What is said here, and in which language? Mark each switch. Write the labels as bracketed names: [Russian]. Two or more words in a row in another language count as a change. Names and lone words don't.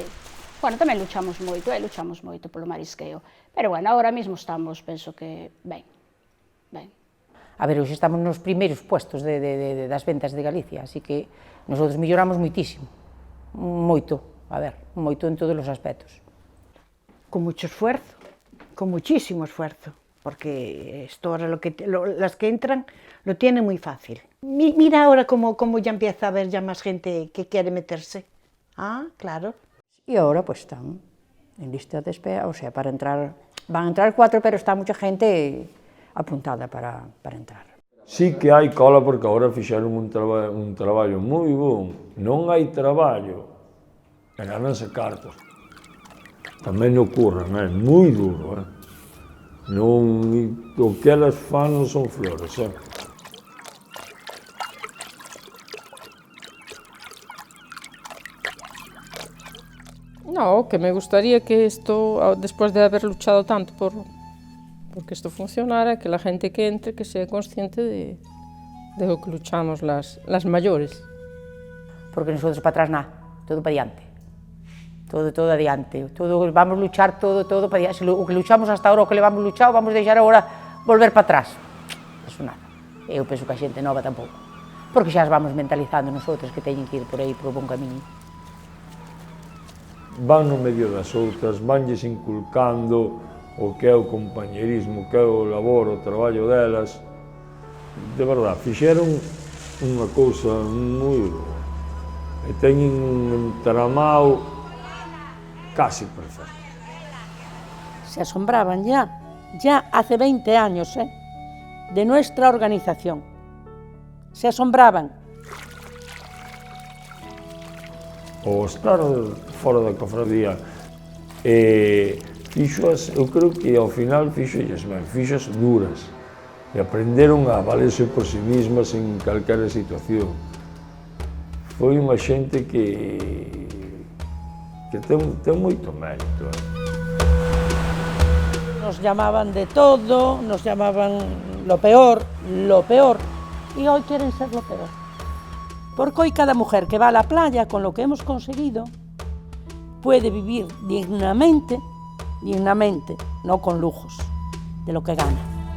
[Galician] Bueno, tamén luchamos moito polo marisqueo, pero bueno, agora mesmo estamos, penso que, ben. Hoxe estamos nos primeiros puestos das ventas de Galicia, así que nosotros melloramos moitísimo, moito en todos os aspectos. [Spanish] Con mucho esfuerzo, con muchísimo esfuerzo, porque esto ahora las que entran lo tienen muy fácil. Mira ahora cómo ya empieza a haber ya más gente que quiere meterse. Ah, claro. Y ahora pues están en lista de espera, o sea, para entrar, van a entrar 4, pero está mucha gente apuntada para entrar. [Galician] Sí que hai cola porque agora fixeron un traballo moi bon. Non hai traballo E gananse cartos. Tamén non curran, é moi duro, Non, o que elas fan non son flores, [Spanish] No, que me gustaría que esto, después de haber luchado tanto porque esto funcionara, que la gente que entre, que sea consciente de lo que luchamos las mayores. Porque nosotros para atrás nada, todo para diante. [Galician] Todo adiante. [Spanish] Vamos a luchar todo para [Galician] diante. O que luchamos [Spanish] hasta ahora, [Galician] o que levamos luchado, vamos a deixar agora volver para atrás. [Spanish] Eso nada. [Galician] Eu penso que a xente nova tampouco. Porque xa as vamos mentalizando nosotros que teñen que ir por aí, por o bon camiño. Van no medio das outras, vanlles inculcando o que é o compañerismo, o que é o labor, o traballo delas. De verdade, fixeron unha cousa moi boa. E teñen un entramado casi perfecto. [Spanish] Se asombraban ya hace 20 años, de nuestra organización. Se asombraban. [Galician] O estar fora da cofradía fixoas, eu creo que ao final fixoas ben, fixoas duras e aprenderon a valerse [Spanish] por si mismas [Galician] en calquera situación. Foi unha xente que ten moito mérito. [Spanish] Nos llamaban de todo, nos llamaban lo peor, y hoy quieren ser lo peor. Porque hoy cada mujer que va a la playa con lo que hemos conseguido puede vivir dignamente, no con lujos, de lo que gana.